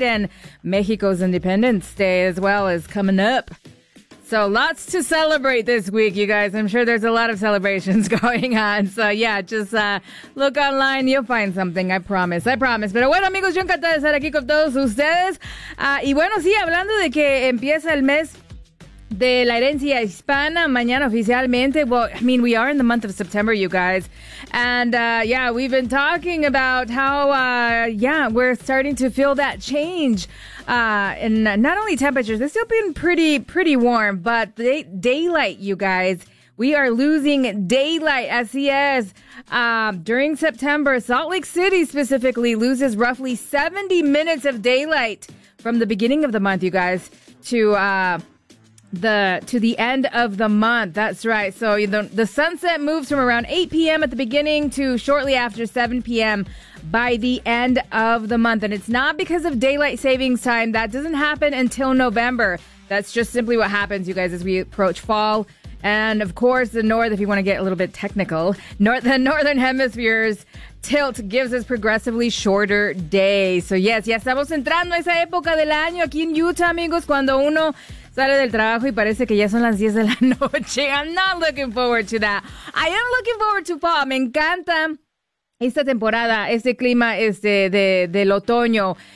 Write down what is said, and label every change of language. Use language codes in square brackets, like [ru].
[en] And Mexico's Independence Day as well is coming up. So lots to celebrate this week, you guys. I'm sure there's a lot of celebrations going on. So yeah, just look online. You'll find something. I promise. I promise. [es] Pero bueno, amigos, yo encantada de estar aquí con todos ustedes. Y bueno, sí, hablando de que empieza el mes de la herencia hispana mañana oficialmente. [en] Well, I mean, we are in the month of September, you guys. And yeah, we've been talking about how, yeah, we're starting to feel that change. And not only temperatures, it's still been pretty warm, but daylight, you guys. We are losing daylight, SES. During September, Salt Lake City specifically loses roughly 70 minutes of daylight from the beginning of the month, you guys, to the end of the month. That's right. So the sunset moves from around 8 p.m. at the beginning to shortly after 7 p.m. by the end of the month. And it's not because of daylight savings time. That doesn't happen until November. That's just simply what happens, you guys, as we approach fall. And of course, the north, if you want to get a little bit technical, the northern hemisphere's tilt gives us progressively shorter days. So yes, [es] ya estamos entrando a esa época del año aquí en Utah, amigos, cuando uno sale del trabajo y parece que ya son las 10 de la noche. [en] I'm not looking forward to that. I am looking forward to fall. [es] Me encanta esta temporada, este clima del otoño.